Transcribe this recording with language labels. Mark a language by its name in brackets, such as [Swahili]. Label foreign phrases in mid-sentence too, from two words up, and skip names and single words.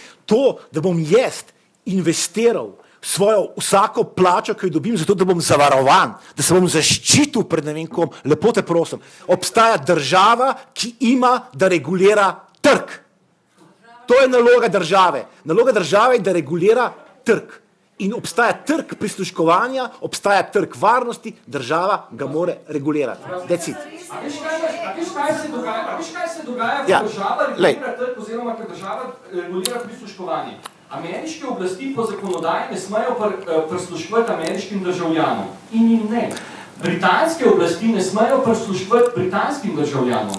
[Slovenian] To, da bom jaz investiral svojo vsako plačo, ki jo dobim, zato da bom zavarovan, da se bom zaščitil pred ne vem kom, lepo te prosim, obstaja država, ki ima, da regulira trg. To je naloga države. Naloga države je, da regulira trg. In obstaja trg prisluškovanja, obstaja trg varnosti, država ga more regulirati. [English] That's it. [Slovenian] A veš, kaj se dogaja, ko država regulira trg oziroma ko država regulira prisluškovanje? Ameriške oblasti po zakonodaji ne smejo prisluškovati ameriškim državljanom. In jim ne. Britanske oblasti ne smejo prisluškovati britanskim državljanom.